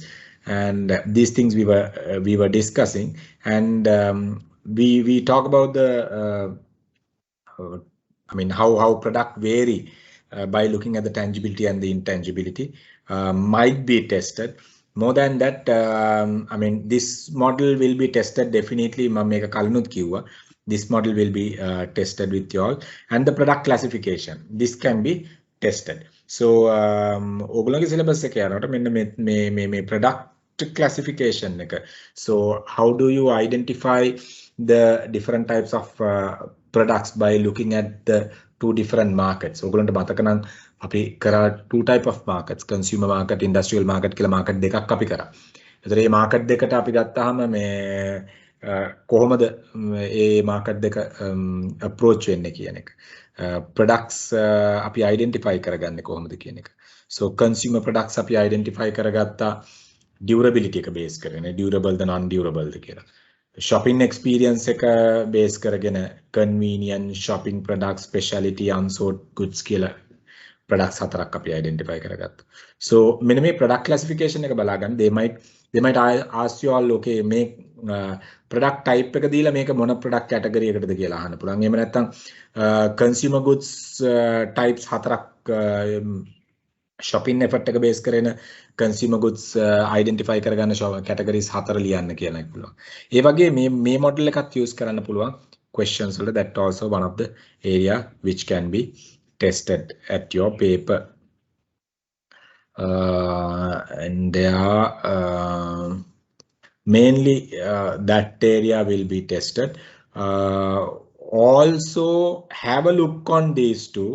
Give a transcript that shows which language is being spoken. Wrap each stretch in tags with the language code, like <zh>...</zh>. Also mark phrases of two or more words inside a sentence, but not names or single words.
<en>And these things we were discussing, and we talk about the I mean, how product vary by looking at the tangibility and the intangibility might be tested. More than that, I mean, this model will be tested definitely. This model will be tested with you all, and the product classification. This can be tested. So,</en> <si>ඔගොල්ලෝගේ syllabus එකේ යනකොට මෙන්න මේ</si> <en>product classification</en> <si>එක.</si> <en>So, how do you identify the different types of products by looking at the 2 different markets?</en> <si>ඔයගොල්ලන්ට මතක නම් අපි කරා</si> <en>2 type of markets, consumer market, industrial market</en> <si>කියලා market දෙකක් අපි කරා. ඒතර මේ market දෙකට අපි ගත්තාම මේ කොහොමද මේ market දෙක approach වෙන්නේ කියන එක. Products අපි identify කරගන්නේ කොහොමද කියන එක.</si> <en>So consumer products</en> <si>අපි identify කරගත්තා durability එක base කරගෙන, durable ද</si> <en>non durable</en> <si>ද කියලා.</si> <en>Shopping experience</en> <si>එක base කරගෙන</si> <en>convenient shopping products, specialty, unsold goods</en> <si>කියලා products හතරක් අපි identify කරගත්තා. So මෙන්න මේ</si> <en>product classification</en> <si>එක බලාගන්න.</si> <en>they might ask you all, okay, make product type</en> <si>එක දීලා මේක මොන</si> <en>product category</en> <si>එකටද කියලා අහන්න පුළුවන්. එහෙම නැත්නම්</si> <en>consumer goods types</en> <si>හතරක්</si> <en>shopping effort</en> <si>එක base කරගෙන</si> <en>consumer goods</en> <si>identify කරගන්න categories 4 ලියන්න කියලා පුළුවන්. ඒ වගේ මේ model එකත් use කරන්න පුළුවන් questions වල.</si> <en>That also one of the area which can be tested at your paper. And there are mainly that area will be tested. Also have a look on these two.</en>